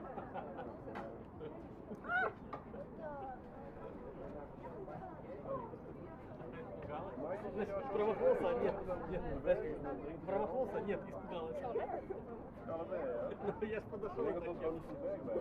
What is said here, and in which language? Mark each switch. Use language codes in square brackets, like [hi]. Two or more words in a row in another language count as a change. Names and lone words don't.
[ru] Промахнулся? Нет. Промахнулся? Нет, испугалась. [nl] Allebei, ja? [ru] Ну, я ж подошел. [nl] Ik denk dat dat wel niet zo werkt bij hem.